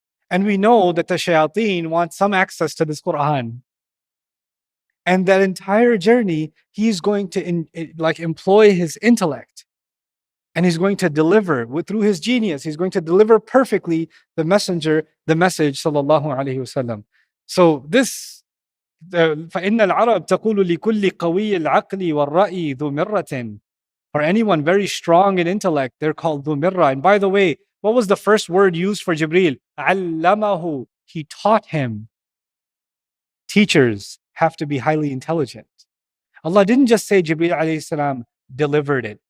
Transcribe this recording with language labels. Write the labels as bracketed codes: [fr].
[en] And we know that the shayateen want some access to this Quran. And that entire journey, he's going to employ his intellect. And he's going to deliver through his genius. He's going to deliver perfectly the message, sallallahu alaihi wasallam. So this, [ar] فَإِنَّ الْعَرَبْ تَقُولُ لِكُلِّ قَوِيِّ الْعَقْلِ وَالرَّأِي ذُو مِرَّةٍ. [en] For anyone very strong in intellect, they're called ذُو مِرَّة. And by the way, what was the first word used for Jibreel? عَلَّمَهُ. He taught him. Teachers have to be highly intelligent. Allah didn't just say Jibreel alayhi salam delivered it.